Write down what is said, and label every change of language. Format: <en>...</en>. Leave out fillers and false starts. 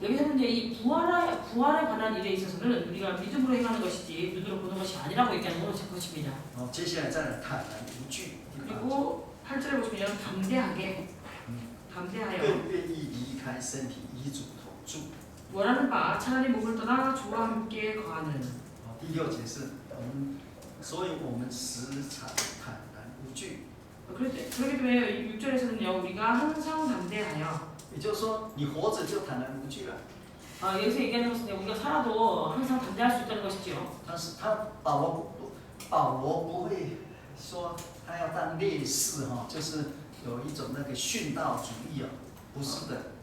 <ko>여기서는 이제 이 부활에 관한 일에 있어서는 우리가 믿음으로 행하는 것이지 눈으로 보는 것이 아니라고 얘기하는 것입니다.</ko> <zh>接下来再来坦然无惧，</zh> <ko>그리고 8절에 보시면 담대하게</ko> <zh>更</zh> <ko>담대하여</ko> <zh>愿意离开身体，以主同住。</zh> <ko>원하는 바 차라리 몸을 떠나 주와 함께 거하는.</ko> <zh>第6节是所以我们时常坦然无惧。</zh> <ko>그렇기 때문에 6절에서는요 우리가 항상 담대하여.</ko> <zh>也就是说，你活着就坦然无惧了。</zh> <ko>여기서 얘기하는 것은 우리가 살아도 항상 담대할 수 있다는 것이죠.</ko> <zh>但是保罗不会说他要当烈士哈，就是有一种那个殉道主义啊，不是的。</zh>